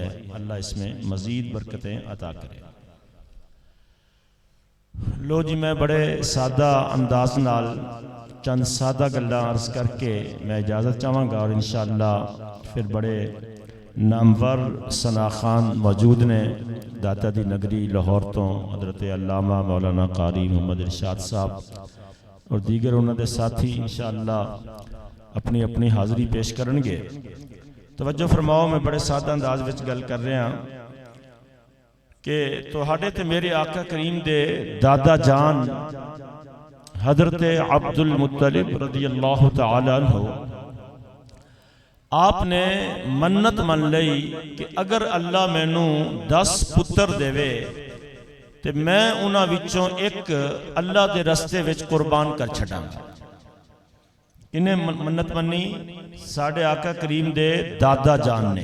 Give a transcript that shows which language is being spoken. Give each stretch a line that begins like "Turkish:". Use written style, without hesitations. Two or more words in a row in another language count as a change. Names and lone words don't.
Urdu: اللہ اس میں مزید برکتیں عطا کرے.
Punjabi: لو جی، میں بڑے سادہ انداز نال چند سادہ گلاں عرض کرکے میں اجازت چاہاں گا اور انشاءاللہ پھر بڑے نامور ثنا خان موجود نیں داتا دی نگری لاہور توں حضرت علامہ مولانا قاری محمد ارشاد صاحب اور دیگر انہوں نے ساتھی انشاءاللہ اپنی اپنی حاضری پیش کرنگے. توجہ فرماؤ، میں بڑے سادہ انداز وچ گل کر رہا کہ تہاڈے تے میرے آقا کریم دے دادا جان حضرت عبدالمطلب
Arabic: رضي الله تعالى عنه
Punjabi: آپ نے منت من لئی کہ اگر اللہ مینوں 10 پتر دیوے تو میں انہاں وچوں ایک اللہ کے رستے وچ قربان کر چھڈاں گا. انہیں منت منی ساڈے آقا کریم دے دادا جان نے.